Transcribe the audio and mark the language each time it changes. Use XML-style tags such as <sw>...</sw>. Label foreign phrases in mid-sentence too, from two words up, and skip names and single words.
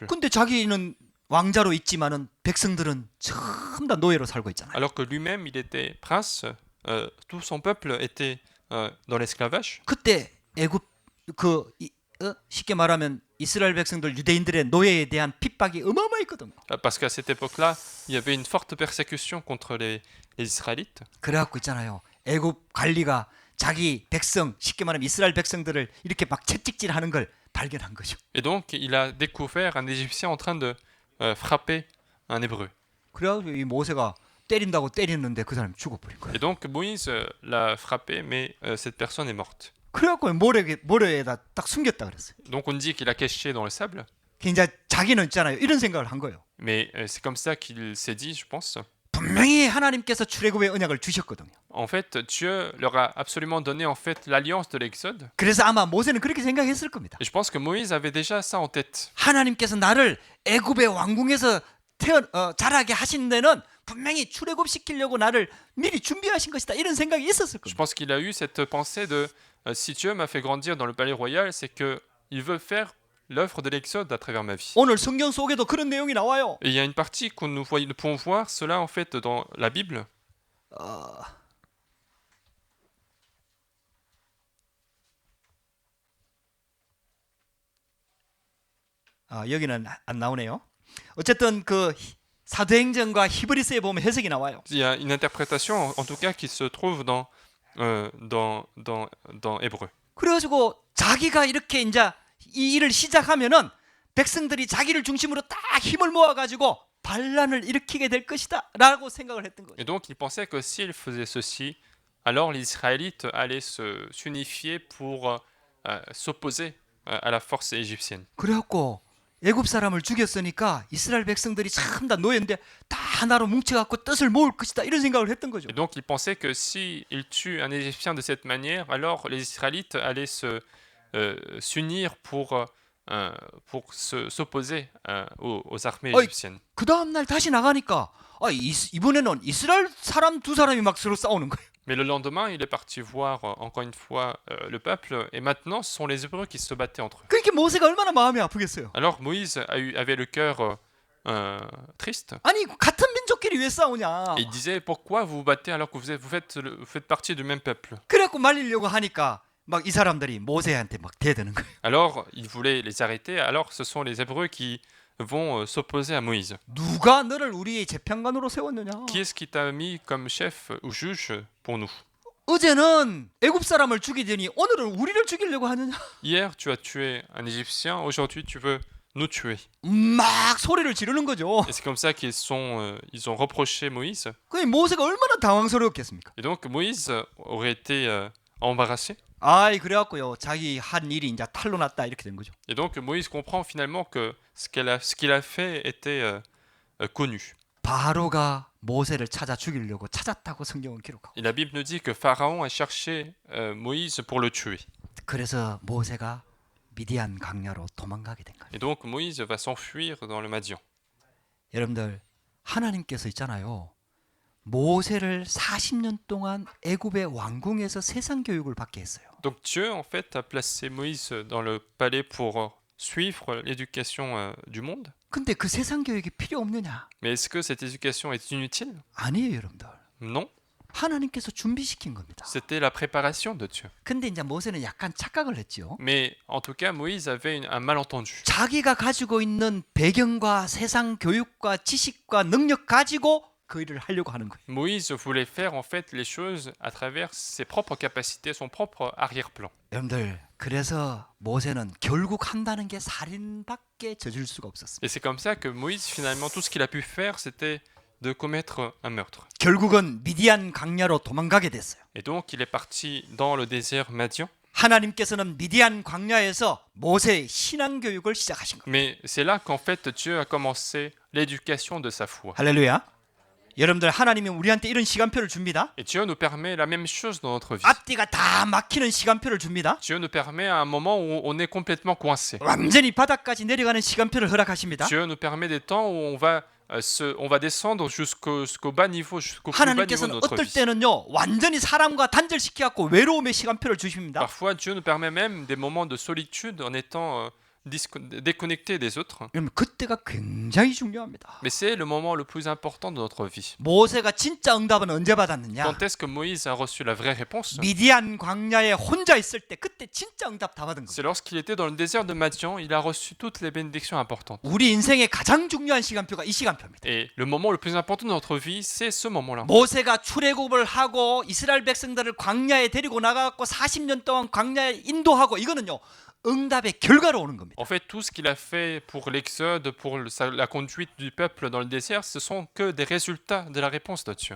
<ko>근데 자기는 왕자로 있지만은 백성들은 전부 다 노예로 살고 있잖아요.</ko> <fr>Alors que lui-même, il était prince, tout son peuple était dans l'esclavage.</fr> <ko>그때 애굽 쉽게 말하면 이스라엘 백성들 유대인들의 노예에 대한 핍박이 어마어마했거든요.</ko> <fr>Parce qu'à cette époque-là, il y avait une forte persécution contre les Israélites.</fr> <ko>그래갖고 있잖아요. 애굽 관리가 자기 백성, 쉽게 말하면 이스라엘 백성들을 이렇게 막 채찍질하는 걸 발견한 거죠.</ko> <fr>Et donc, il a découvert un Égyptien en train de frapper un Hébreu.</fr> <ko>그래가지고 이 모세가 때린다고 때렸는데 그 사람이 죽어버린 거예요.</ko> <fr>Et donc, Moïse l'a frappé, mais cette personne est morte.</fr> <ko>그래갖고 모래에다 딱 숨겼다 그랬어요.</ko> <fr>Donc, on dit qu'il a caché dans le sable,</fr> <ko>이제 자기는 있잖아요. 이런 생각을 한 거예요.</ko> <fr>mais c'est comme ça qu'il s'est dit, je pense.</fr> <ko>분명히 하나님께서 출애굽의 언약을 주셨거든요.</ko> <fr>En fait, Dieu leur a absolument donné en fait l'alliance de l'Exode.</fr> <ko>그래서 아마 모세는 그렇게 생각했을 겁니다.</ko> <fr>Et je pense que Moïse avait déjà ça en tête.</fr> <ko>하나님께서 나를 애굽의 왕궁에서 자라게 하신 데는 분명히 출애굽시키려고 나를 미리 준비하신 것이다. 이런 생각이 있었을</ko> <fr>Je</fr> <ko>겁니다.</ko> <fr>pense qu'il a eu cette pensée de si Dieu m'a fait grandir dans le palais royal, c'est que il veut faire l'œuvre de l'Exode à travers ma vie.</fr> <ko>오늘 성경 속에도 그런 내용이 나와요.</ko> <fr>Et il y a une partie que nous pouvons voir cela en fait dans la Bible.</fr> <ko>여기는 안 나오네요. 어쨌든 그 사도행전과 히브리서에 보면 해석이 나와요.</ko> <fr>Il y a une interprétation, en tout cas, qui se trouve dans Hébreu.</fr> <ko>그래가지고 자기가 이렇게 이제 이 일을 시작하면은 백성들이 자기를 중심으로 딱 힘을 모아가지고 반란을 일으키게 될 것이다라고 생각을 했던 거죠.</ko> <fr>Et donc, il pensait que s'il faisait ceci, alors les Israélites allaient s'unifier pour s'opposer à la force égyptienne.</fr> <ko>그래갖고 애굽 사람을 죽였으니까 이스라엘 백성들이 참 다 노예인데 다 하나로 뭉쳐갖고 뜻을 모을 것이다 이런 생각을 했던 거죠.</ko> <fr>Et donc, il pensait que s'il tue un Égyptien de cette manière, alors les Israélites allaient s'unir pour s'opposer aux armées Oi. égyptiennes.</fr> <ko>그 다음 날 다시 나가니까 이번에는 이스라엘 사람 두 사람이 막 서로 싸우는 거예요.</ko> <fr>Mais le lendemain, il est parti voir encore une fois le peuple, et maintenant, ce sont les Hébreux qui se battaient entre eux.</fr> <ko>그러니까 모세가 얼마나 마음이 아프겠어요.</ko> <fr>Alors Moïse avait le cœur triste,</fr> <ko>아니 같은 민족끼리 왜 싸우냐.</ko> <fr>et il disait pourquoi vous vous battez alors que vous faites partie du même peuple.</fr> <ko>그래갖고 말리려고 하니까 막 이 사람들이 모세한테 막 대드는 거예요.</ko> <fr>Alors il voulait les arrêter, alors ce sont les Hébreux qui vont s'opposer à Moïse.</fr> <ko>누가 너를 우리의 재판관으로 세웠느냐.</ko> <fr>Qui est-ce qui t'a mis comme chef ou juge pour nous?</fr> <ko>어제는 애굽 사람을 죽이더니 오늘은 우리를 죽이려고 하느냐.</ko> <fr>Hier tu as tué un Égyptien, aujourd'hui tu veux nous tuer.</fr> <ko>막 소리를 지르는 거죠.</ko> <fr>Et c'est comme ça ils ont reproché Moïse.</fr> <ko>그 모세가 얼마나 당황스러웠겠습니까.</ko> <fr>Et donc Moïse aurait été embarrassé.</fr> <ko>아이 그래갖고요 자기 한 일이 이제 탄로 났다 이렇게 된 거죠.</ko> <fr>Et donc Moïse comprend finalement que ce qu'il a fait était connu.</fr> <ko>바로가 모세를 찾아 죽이려고 찾았다고 성경은 기록하고.</ko> <fr>Et la Bible nous dit que Pharaon a cherché Moïse pour le tuer.</fr> <ko>그래서 모세가 미디안 강야로 도망가게 된 거예요.</ko> <fr>Et donc Moïse va s'enfuir dans le Madian.</fr> <ko>여러분들 하나님께서 있잖아요. 모세를 40년 동안 애굽의 왕궁에서 세상 교육을 받게 했어요.</ko> <fr>Donc Dieu en fait a placé Moïse dans le palais pour suivre l'éducation du monde.</fr> <ko>근데 그 세상 교육이 필요 없느냐?</ko> <fr>Mais est-ce que cette éducation est inutile?</fr> <ko>아니에요, 여러분들.</ko> <fr>Non,</fr> <ko>하나님께서 준비시킨 겁니다.</ko> <fr>c'était la préparation de Dieu.</fr> <ko>근데 이제 모세는 약간 착각을 했죠.</ko> <fr>Mais en tout cas, Moïse avait un malentendu.</fr> <ko>자기가 가지고 있는 배경과 세상 교육과 지식과 능력 가지고 그 일을 하려고 하는 거예요.</ko> <fr>Moïse voulait faire en fait les choses à travers ses propres capacités, son propre arrière-plan.</fr> <ko>여러분들 그래서 모세는 결국 한다는 게 살인밖에 저질 수가 없었습니다.</ko> <fr>Et c'est comme ça que Moïse, finalement, tout ce qu'il a pu faire, c'était de commettre un meurtre.</fr> <ko>결국은 미디안 강야로 도망가게 됐어요.</ko> <fr>Et donc, il est parti dans le désert Madian.</fr> <ko>하나님께서는 미디안 광야에서 모세의 신앙 교육을 시작하신 거예요.</ko> <fr>Mais c'est là qu'en fait, Dieu a commencé l'éducation de sa foi.</fr> <ko>할렐루야. 여러분들 하나님이 우리한테 이런 시간표를 줍니다.</ko> <fr>Et Dieu nous permet la même chose dans notre vie.</fr> <ko>앞뒤가 다 막히는 시간표를 줍니다.</ko> <fr>Dieu nous permet à un moment où on est complètement coincé.</fr> <ko>완전히 바닥까지 내려가는 시간표를 허락하십니다.</ko> <fr>Dieu nous permet des temps où on va descendre jusqu'au bas niveau, jusqu'au plus bas niveau de</fr> <ko>하나님께서는</ko> <fr>notre</fr> <ko>어떨</ko> <fr>vie.</fr> <ko>때는요 완전히 사람과 단절시켜갖고 외로움의 시간표를 주십니다.</ko> <fr>Parfois, Dieu nous permet même des moments de solitude en étant déconnecté des autres.</fr> <ko>여러분 그때가 굉장히 중요합니다.</ko> <fr>Mais c'est le moment le plus important de notre vie.</fr> <ko>모세가 진짜 응답은 언제 받았느냐?</ko> <fr>Quand est-ce que Moïse a reçu la vraie réponse?</fr> <ko>미디안 광야에 혼자 있을 때 그때 진짜 응답 다 받은 거예요.</ko> <fr>C'est lorsqu'il était dans le désert de Madian, il a reçu toutes les bénédictions importantes.</fr> <ko>우리 인생의 가장 중요한 시간표가 이 시간표입니다.</ko> <fr>Et le moment le plus important de notre vie, c'est ce moment-là.</fr> <ko>모세가 출애굽을 하고 이스라엘 백성들을 광야에 데리고 나가고 40년 동안 광야에 인도하고 이거는요. 응답의 결과로 오는 겁니다.</ko> <fr>En fait, tout ce qu'il a fait pour l'exode, pour la conduite du peuple dans le désert, ce sont que des résultats de la réponse de Dieu.</fr>